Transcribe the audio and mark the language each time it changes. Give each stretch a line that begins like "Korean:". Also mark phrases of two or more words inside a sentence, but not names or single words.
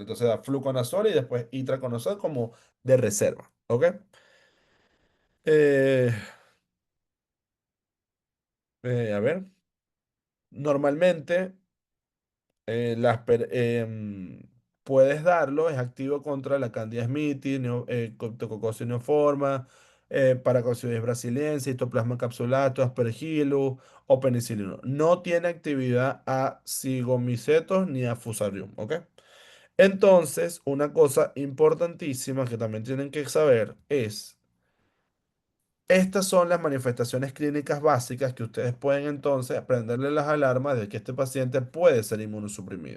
Spanish: Entonces da fluconazol y después itraconazol como de reserva. ¿Ok? Eh, a ver, normalmente puedes darlo, es activo contra la Candida smithii, Coccosis neoforma, Paracoccidioides brasiliensis, Histoplasma capsulato, Aspergillus o penicilino. No tiene actividad a cigomicetos ni a Fusarium, ¿ok? Entonces, una cosa importantísima que también tienen que saber es estas son las manifestaciones clínicas básicas que ustedes pueden entonces prenderle las alarmas de que este paciente puede ser inmunosuprimido.